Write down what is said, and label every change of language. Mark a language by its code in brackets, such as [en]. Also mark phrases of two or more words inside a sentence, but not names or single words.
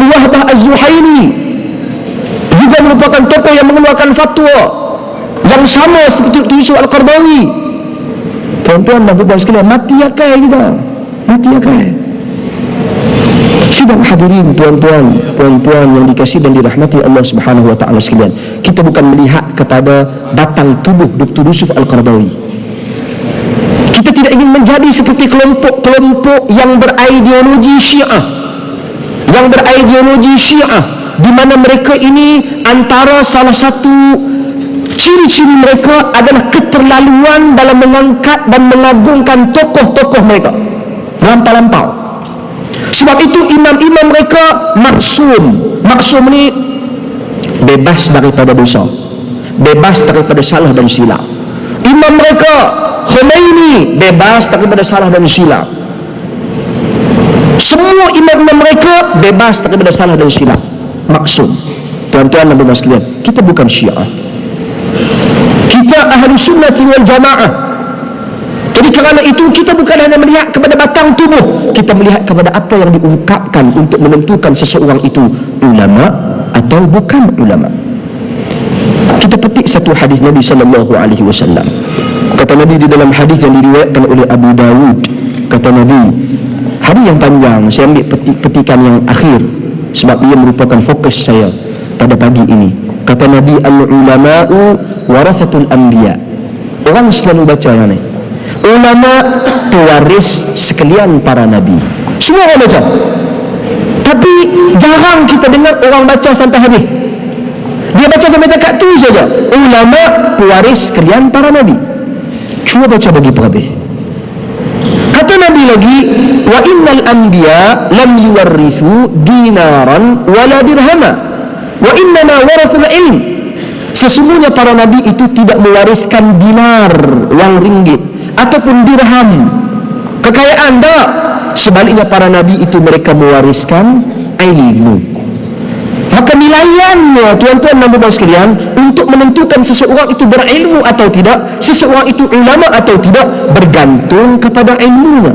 [ms] Wahbah Az-Zuhaili, juga merupakan tokoh yang mengeluarkan fatwa yang sama seperti Dr. Yusuf Al-Qaradawi. Tuan-tuan dan puan-puan sekalian, mati akal kita, mati akal. Sidang hadirin, tuan-tuan, puan-puan yang dikasihi dan dirahmati Allah [ar] سبحانه وتعالى [ms] sekalian, kita bukan melihat kepada batang tubuh Dr. Yusuf Al-Qaradawi. Kita tidak ingin menjadi seperti kelompok-kelompok yang berideologi Syiah, di mana mereka ini antara salah satu ciri-ciri mereka adalah keterlaluan dalam mengangkat dan mengagungkan tokoh-tokoh mereka lampau-lampau. Sebab itu imam-imam mereka maksum. Maksum ni bebas daripada dosa, bebas daripada salah dan silap. Imam mereka Khomeini bebas daripada salah dan silap. Semua imam-imam mereka bebas daripada salah dan silap, maksum. Tuan-tuan dan puan-puan sekalian, kita bukan Syiah, kita [ar] أهل السنة والجماعة. [ms] Jadi kerana itu kita bukan hanya melihat kepada batang tubuh, kita melihat kepada apa yang diungkapkan untuk menentukan seseorang itu ulama atau bukan ulama. Kita petik satu hadis Nabi SAW. Kata Nabi di dalam hadis yang diriwayatkan oleh Abu Dawud, kata Nabi, hadis yang panjang, saya ambil petikan yang akhir sebab ia merupakan fokus saya pada pagi ini. Kata Nabi, [ar] العلماء ورثة الأنبياء. [ms] Orang selalu baca yang ni, ulama pewaris sekalian para nabi. Semua orang baca, tapi jarang kita dengar orang baca sampai habis. Dia baca sampai dekat tu saja, ulama pewaris sekalian para nabi. Cuba baca bagi perhabis. Kata Nabi lagi, [ar] وإن الأنبياء لم يورثوا دينارا ولا درهما وإنما ورثوا العلم. [ms] Sesungguhnya para nabi itu tidak mewariskan dinar, wang ringgit, ataupun dirham, kekayaan, tak. Sebaliknya para nabi itu mereka mewariskan ilmu. Maka nilaiannya, tuan-tuan dan puan sekalian, untuk menentukan seseorang itu berilmu atau tidak, seseorang itu ulama atau tidak, bergantung kepada ilmunya.